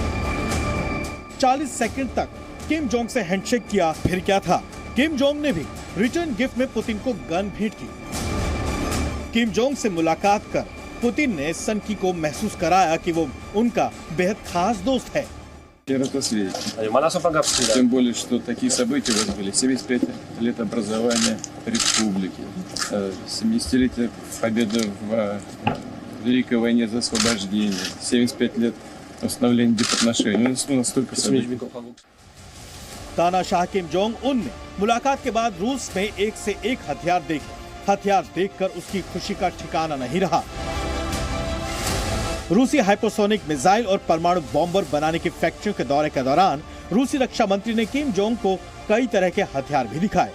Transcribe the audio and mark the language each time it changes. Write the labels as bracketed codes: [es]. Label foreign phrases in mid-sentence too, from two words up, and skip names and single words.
[hi] 40 सेकंड तक किम जोंग से हैंडशेक किया। फिर क्या था, किम जोंग ने भी [en] return gift [hi] में पुतिन को गन भेंट की। किम जोंग से मुलाकात कर पुतिन ने सन की को महसूस कराया कि वो उनका बेहद खास दोस्त है। [ru] Тем более, что такие события у вас были. 75 лет образования республики, 70-летие победы в Великой войне за освобождение, 75 лет установления дипотношений. Настолько событий. [hi] तानाशाह किम जोंग उन ने मुलाकात के बाद रूस में एक से एक हथियार देखे। हथियार देखकर उसकी खुशी का ठिकाना नहीं रहा। रूसी [en] hypersonic missile [hi] और परमाणु बॉम्बर बनाने की फैक्ट्रियों के दौरे के दौरान रूसी रक्षा मंत्री ने किम जोंग को कई तरह के हथियार भी दिखाए।